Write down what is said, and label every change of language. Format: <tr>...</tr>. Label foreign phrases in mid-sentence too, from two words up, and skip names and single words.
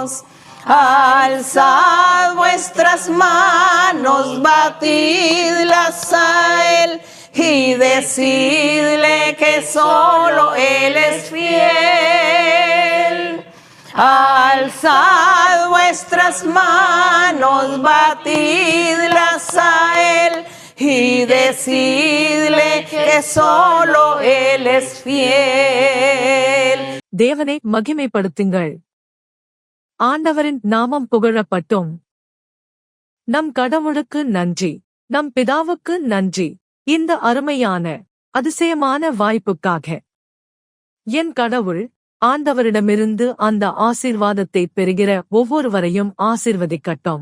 <es>Alzad vuestras manos, batidlas a Él, y decidle que solo Él es fiel. Alzad vuestras manos, batidlas a Él, y decidle que solo Él es fiel.</es> <ta>தேவனை மகிமைப்படுத்துங்கள். ஆண்டவரின் நாமம் புகழப்பட்டும். நம் கடவுளுக்கு நன்றி. நம் பிதாவுக்கு நன்றி. இந்த அருமையான அதிசயமான வாய்ப்புக்காக. என் கடவுள் ஆண்டவரிடமிருந்து அந்த ஆசீர்வாதத்தை பெறுகிற ஒவ்வொருவரையும் ஆசீர்வதிக்கட்டும்.</ta>